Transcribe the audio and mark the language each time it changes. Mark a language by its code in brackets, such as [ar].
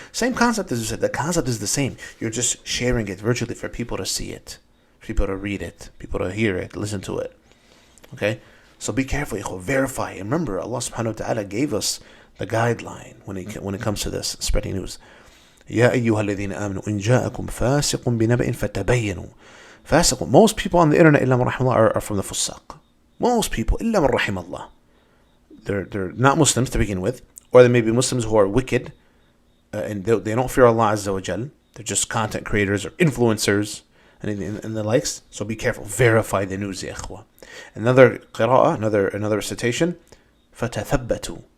[en] Same concept as you said, the concept is the same. You're just sharing it virtually for people to see it, for people to read it, people to hear it, listen to it. Okay? So be careful, verify. And remember, Allah subhanahu wa ta'ala gave us the guideline when it comes to this, spreading news. [ar] يَا أَيُّهَا الَّذِينَ آمَنُوا إِنْ جَاءَكُمْ فَاسِقٌ بِنَبَإٍ فَتَبَيَّنُوا. Fasiq. [en] Most people on the internet [ar] إِلَّا مَنْ رَحِمَ اللَّهِ [en] are from the fusaq. Most people [ar] إِلَّا مَنْ رَحِمَ اللَّهِ. [en] They're not Muslims to begin with, or they may be Muslims who are wicked, and they don't fear Allah Azza wa Jal. They're just content creators or influencers and the likes. So be careful. Verify the news, ya ikhwa. Another qira'ah, another recitation. فَتَثَبَّتُوا.